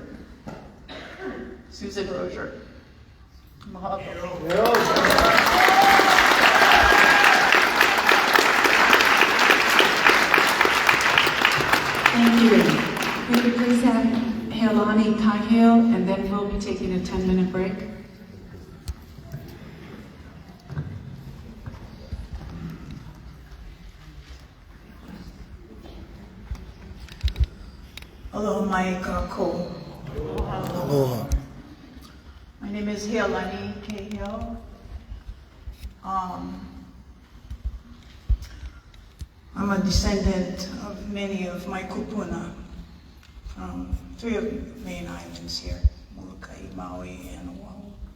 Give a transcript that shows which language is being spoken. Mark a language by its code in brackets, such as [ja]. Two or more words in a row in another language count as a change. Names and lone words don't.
[en] Susan Rozier. Mahalo. Thank you. We could please have Helani Kahil, and then we'll be taking a 10-minute break. [haw] Aloha mai kako. [en] Aloha. My name is Helani Kahil. I'm a descendant of many of my kupuna from 3 of the main islands here, Molokai, Maui, and Oahu.